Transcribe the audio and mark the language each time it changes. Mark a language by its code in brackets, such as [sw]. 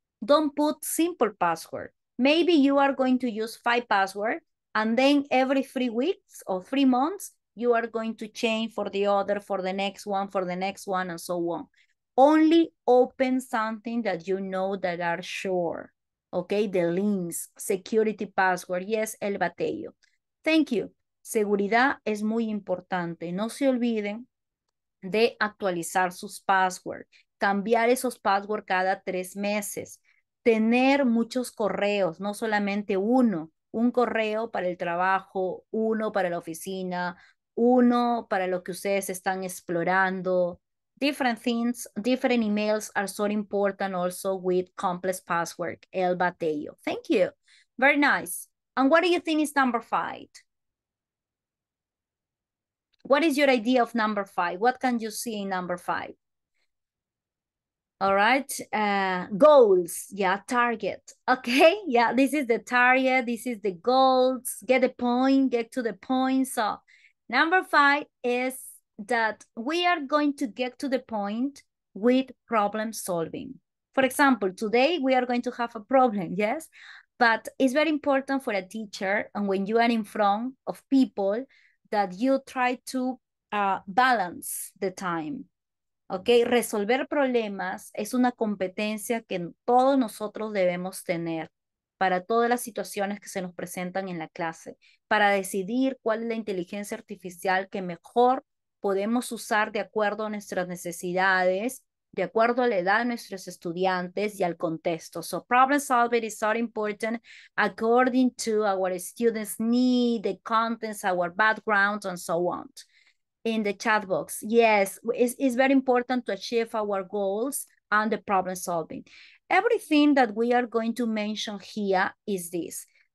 [en] Don't put simple password. Maybe you are going to use 5 passwords and then every 3 weeks or 3 months, you are going to change for the other, for the next one, and so on. Only open something that you know that are sure. Okay, the links, security password. Yes, el bateo. Thank you. [es] Seguridad es muy importante. No se olviden de actualizar sus passwords, cambiar esos passwords cada 3 meses, tener muchos correos, no solamente uno, un correo para el trabajo, uno para la oficina, uno para lo que ustedes están explorando. [en] Different things, different emails are so important also with complex password, el bateo. Thank you. Very nice. And what do you think is number 5? What is your idea of number 5? What can you see in number 5? All right, goals, yeah, target, okay, yeah, this is the target, this is the goals, get the point, get to the point. So number 5 is that we are going to get to the point with problem solving. For example, today we are going to have a problem, yes, but it's very important for a teacher, and when you are in front of people, that you try to balance the time. [es] ¿Ok? Resolver problemas es una competencia que todos nosotros debemos tener para todas las situaciones que se nos presentan en la clase, para decidir cuál es la inteligencia artificial que mejor podemos usar de acuerdo a nuestras necesidades, de acuerdo a la edad de nuestros estudiantes y al contexto. [en] So problem solving is so important according to our students' need, the contents, our background, and so on. In the chat box. Yes, it's very important to achieve our goals and the problem solving. Everything that we are going to mention here is this.